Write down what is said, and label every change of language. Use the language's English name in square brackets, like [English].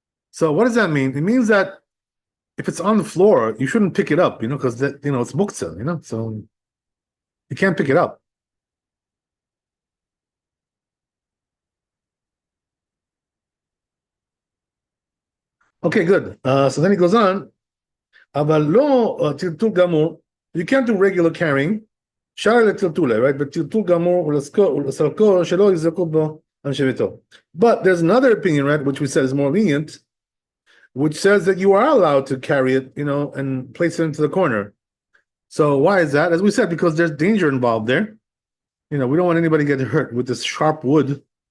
[English] So what does that mean? It means that if it's on the floor, you shouldn't pick it up, because it's muktzah, so you can't pick it up. Okay, good. So then he goes on. [Hebrew] אבל לא טלטול גמור, [English] you can't do regular carrying, [Hebrew] אפשר לטלטולה, [English] right? But [Hebrew] טלטול גמור ולסלקו שלא יזרקו בו אנשי ביתו. [English] But there's another opinion, right, which we said is more lenient, which says that you are allowed to carry it, and place it into the corner. So why is that? As we said, because there's danger involved there. We don't want anybody to get hurt with this sharp wood.